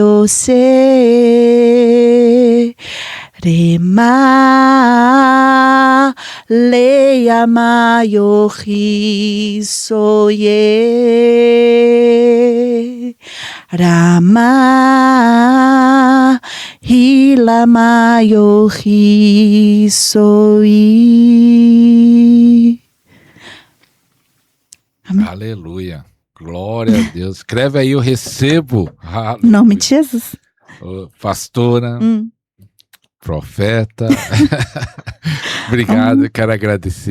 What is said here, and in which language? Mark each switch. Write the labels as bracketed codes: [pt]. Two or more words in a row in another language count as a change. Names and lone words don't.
[pt] Yose, Rema, Leyama, Yohi, Soye, Rama, Ilama, Yohi, Soye. Amém. Aleluia. Glória a Deus. Escreve aí, eu recebo. Em nome de Jesus. Pastora, profeta. Obrigado, quero agradecer.